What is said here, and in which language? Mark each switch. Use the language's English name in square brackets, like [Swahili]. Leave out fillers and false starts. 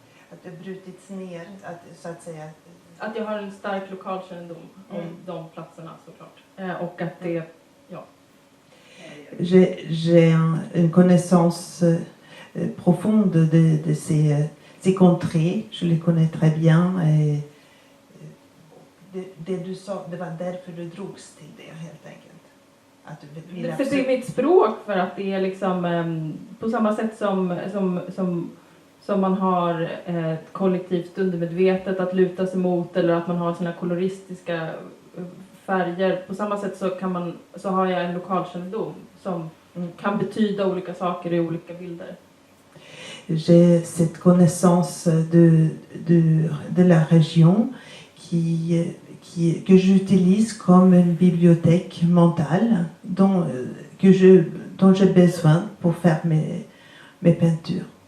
[Swedish] Att det brutits ner, så att säga. Att jag har en stark lokalkännedom om de platserna, såklart. Och att det, ja. [French] J'ai une connaissance profonde de ces contrées. Je les connais très bien. [Swedish] Et det du sa, det var därför du drogs till det, helt enkelt. Att du vill För det är mitt språk, för att det är liksom på samma sätt som man har ett kollektivt undermedvetet att luta sig mot, eller att man har sina koloristiska färger. På samma sätt så har jag en lokalkännedom som kan betyda olika saker i olika bilder. [French] J'ai cette connaissance de la région que j'utilise comme une bibliothèque mentale dont j'ai besoin pour faire mes peintures.